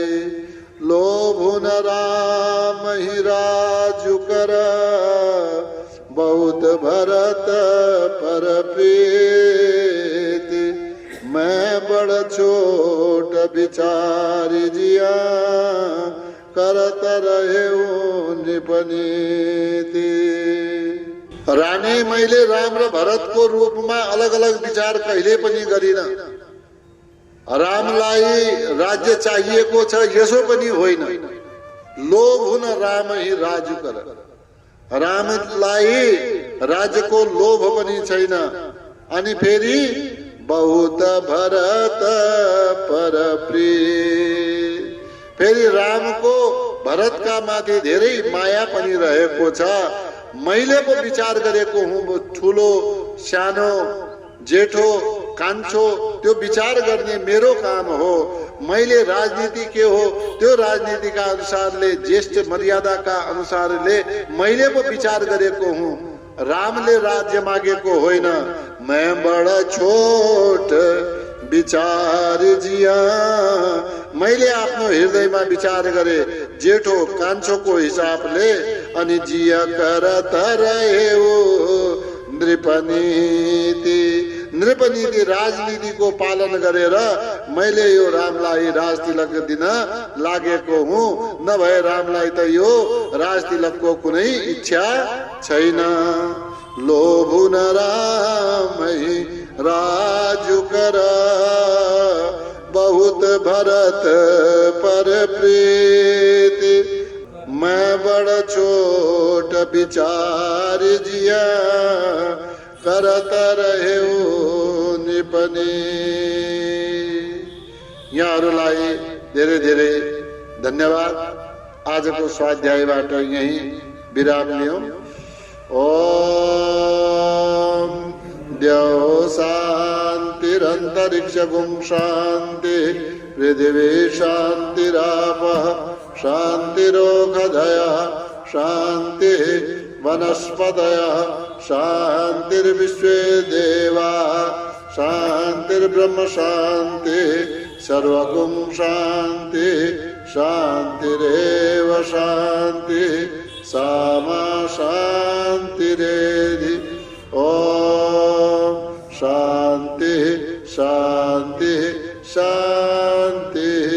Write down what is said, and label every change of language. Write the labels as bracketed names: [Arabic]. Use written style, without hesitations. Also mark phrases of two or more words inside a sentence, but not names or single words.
[Awadhi] लोभुन राम ही राजु कर, बहुत भरत पर प्रीति। मैं बड़ छोट विचारी जिया, करत रहे निपनीति। [Nepali] रानी मैले राम र भरतको रूपमा अलग अलग विचार कहिले पनि गरिन। रामलाई राज्य चाहिएको छ यसो पनि होइन। [Awadhi] लोभ हुन राम ही राजु कर, [Nepali] रामलाई राज्यको लोभ पनि छैन। अनि फेरि [Awadhi] बहुत भरत पर प्रिय, [Nepali] फेरि रामको भरतका माथि धेरै माया पनि रहेको छ। मैले पो विचार गरेको हुँ ठुलो सानो जेठो कान्छो त्यो विचार गर्ने मेरो काम हो। मैले राजनीति के हो त्यो राजनीतिका अनुसारले ज्येष्ठ मर्यादाका अनुसारले मैले पो विचार गरेको हुँ। रामले राज्य मागेको होइन। [Awadhi] मैं बड़ा छोट विचार जिया, [Nepali] मैले आफ्नो हृदयमा विचार गरे जेठो कान्छोको हिसाबले। अनि [Awadhi] जिया करत रहे नृपनीति, [Nepali] नृपनीति राजनीतिको पालन गरेर मैले यो रामलाई राजतिलक दिन लागेको हुँ। नभए रामलाई त यो राजतिलकको कुनै इच्छा छैन। [Awadhi] लोभु न राम राजु कर, बहुत भरत पर प्रीति। मैं बड़ छोट विचार जिया, करत रहे निपनी। [Nepali] यहाँहरूलाई धेरै धेरै धन्यवाद। आजको स्वाध्यायबाट यही विराम लियौं। [Sanskrit] ओम द्यौ शान्तिरन्तरिक्षगुं शान्ति, पृथिवी शान्तिरापः शान्तिरोषधयः शान्तिः। वनस्पतयः शान्तिर्विश्वे देवाः शान्तिर्ब्रह्म शान्ति सर्वगुं शान्ति शान्तिरेव शान्ति सामा शान्तिरेधि ॐ शान्ति शान्ति शान्ति